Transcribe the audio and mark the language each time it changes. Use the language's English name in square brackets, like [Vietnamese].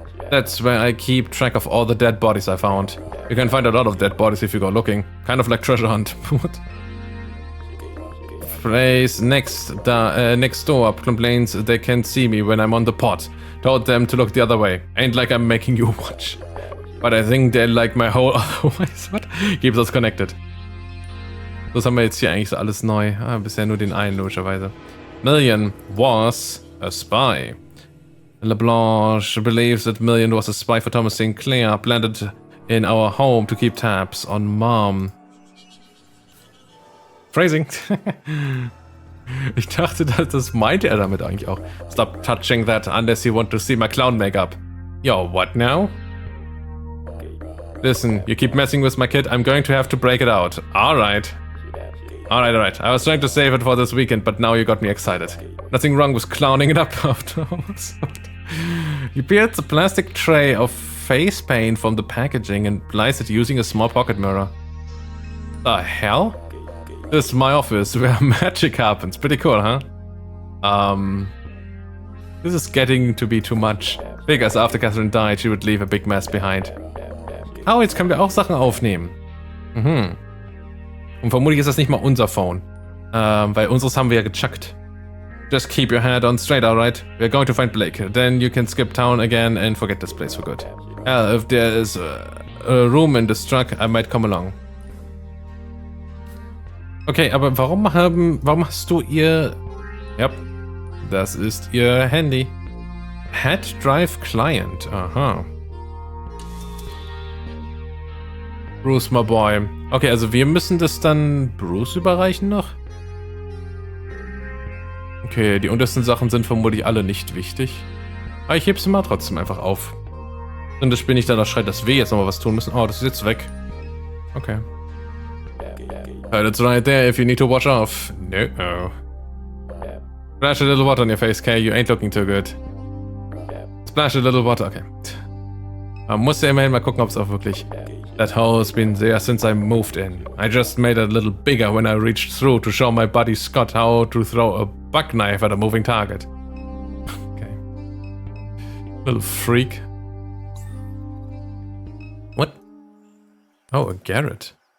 [English] That's where I keep track of all the dead bodies I found. You can find a lot of dead bodies if you go looking. Kind of like treasure hunt. What? Place next door complains they can't see me when I'm on the pot. Told them to look the other way. Ain't like I'm making you watch. But I think they like my whole otherwise. What? Keeps us connected. [German] Das haben wir jetzt hier eigentlich so alles neu. Ah, bisher nur den einen logischerweise. [English] Million was a spy. LeBlanche believes that Million was a spy for Thomas Sinclair, planted in our home to keep tabs on Mom. Phrasing. [German] Ich dachte, das meinte er damit eigentlich auch. [English] Stop touching that unless you want to see my clown makeup. Yo, what now? Listen, you keep messing with my kid, I'm going to have to break it out. Alright. Alright. I was trying to save it for this weekend, but now you got me excited. Nothing wrong with clowning it up afterwards. He peels a plastic tray of face paint from the packaging and applies it using a small pocket mirror. The hell? This is my office where magic happens. Pretty cool, huh? This is getting to be too much. Because after Catherine died, she would leave a big mess behind. [German] Oh, jetzt können wir auch Sachen aufnehmen. Mhm. Und vermutlich ist das nicht mal unser Phone. Weil unseres haben wir ja gechuckt. [English] Just keep your head on straight, alright? We're going to find Blake. Then you can skip town again and forget this place for good. Hell, if there is a room in this truck, I might come along. [German] Okay, aber warum hast du ihr... Ja, das ist ihr Handy. [English] Head Drive Client, aha. [German] Bruce, [English] my boy. [German] Okay, also wir müssen das dann Bruce überreichen noch? Okay, die untersten Sachen sind vermutlich alle nicht wichtig. Aber ich heb sie mal trotzdem einfach auf. Und das bin ich dann, das schreit, dass wir jetzt nochmal was tun müssen. Oh, das ist jetzt weg. Okay. [English] It's right there if you need to watch off. No. Splash a little water on your face, Kay. You ain't looking too good. Splash a little water, okay. [German] Man muss ja immerhin mal gucken, ob es auch wirklich... [English] That hole's been there since I moved in. I just made it a little bigger when I reached through to show my buddy Scott how to throw a buck knife at a moving target. Okay. Little freak. What? Oh, a Garrett.